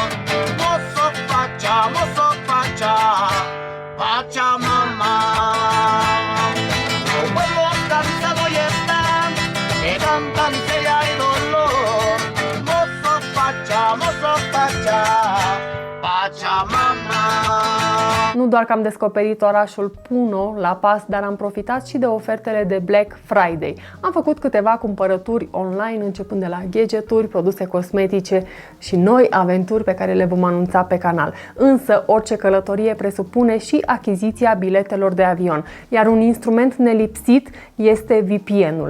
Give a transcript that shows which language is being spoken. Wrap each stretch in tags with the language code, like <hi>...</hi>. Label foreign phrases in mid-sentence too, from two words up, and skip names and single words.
<qu>Mozo Pacha, Pachamama.</qu> <es>Los pueblos cansados ya están de tanta miseria y dolor.</es> <qu>Mozo Pacha, Pachamama.</qu> <ro>Nu doar că am descoperit orașul Puno la pas, dar am profitat și de ofertele de</ro> <en>Black Friday.</en> <ro>Am făcut câteva cumpărături online, începând de la gadgeturi, produse cosmetice și noi aventuri pe care le vom anunța pe canal. Însă, orice călătorie presupune și achiziția biletelor de avion, iar un instrument nelipsit este VPN-ul.</ro>